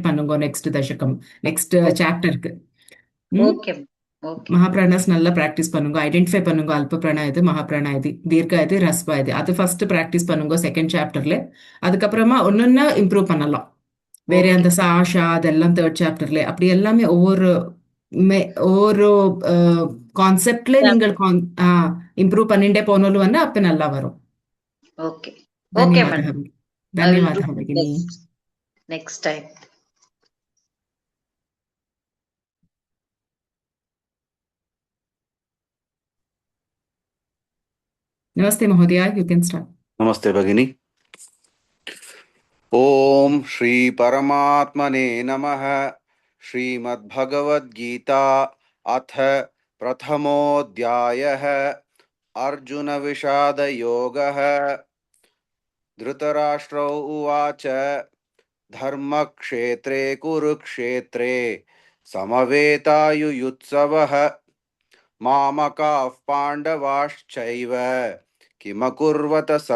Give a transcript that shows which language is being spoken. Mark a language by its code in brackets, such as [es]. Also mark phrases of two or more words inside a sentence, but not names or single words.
[ta] பண்ணுங்க நெக்ஸ்ட் தசகம் [en] next chapterக்கு [ta] மகாபிராணாஸ் நல்லா பிராக்டிஸ் பண்ணுங்க ஐடென்டிஃபை பண்ணுங்க [sa] अल्प प्राणा [ta] இது மகாபிராணா இது தீர்க்க இது ரஸ்பா இது அது [en] first practice [ta] பண்ணுங்க [en] second chapterல [ta] அதுக்கப்புறமா ஒன்னொன்னா இம்ப்ரூவ் பண்ணலாம் வேற அந்த சாஷா அதெல்லாம் [en] third chapterல [ta] அப்படி எல்லாமே ஒவ்வொரு கான்செப்ட்ல நீங்கள் இம்ப்ரூவ் பண்ணிட்டே போனாலும் வந்து அப்ப நல்லா வரும் ஓகே [te] ధన్యవాదాలు భగిని [en] next time [sa] नमस्ते महोदय [en] you can start [sa] नमस्ते भगिनी ओम श्री परमात्मने नमः श्रीमद्भगवद्गीता अथ प्रथमोऽध्यायः अर्जुन विषाद योगः धृतराष्ट्र उवाच धर्मक्षेत्रे कुरुक्षेत्रे समवेतायुयुत्सवः मामकाः पाण्डवाश्चैव किमकुर्वत